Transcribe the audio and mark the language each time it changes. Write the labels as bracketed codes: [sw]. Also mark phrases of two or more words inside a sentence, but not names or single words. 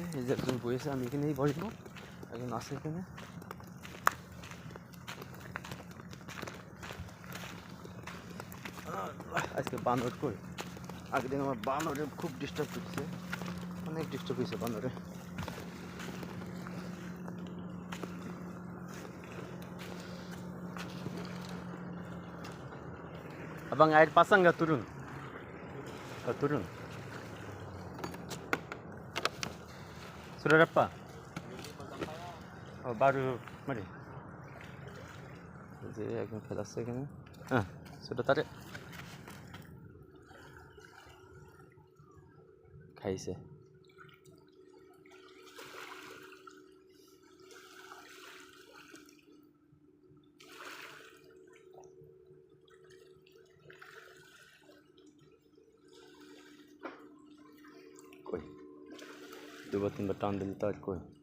[bn] এই যে একজন বসেছে, আমি এখানেই বসবো। একজন আছে এখানে। আজকে বানর কই? আগের দিন আমার বানরে খুব ডিস্টার্ব করছে, অনেক ডিস্টার্ব হয়েছে বানরে। [id] Abang air pasang nggak turun? Nggak turun. Sudah dapat? Oh, baru mari. [bn] যে একদম ফেলাচ্ছে এখানে। হ্যাঁ, সেটা তারে খাইছে। কই 2-3 বার টান দিলে তো আর কই।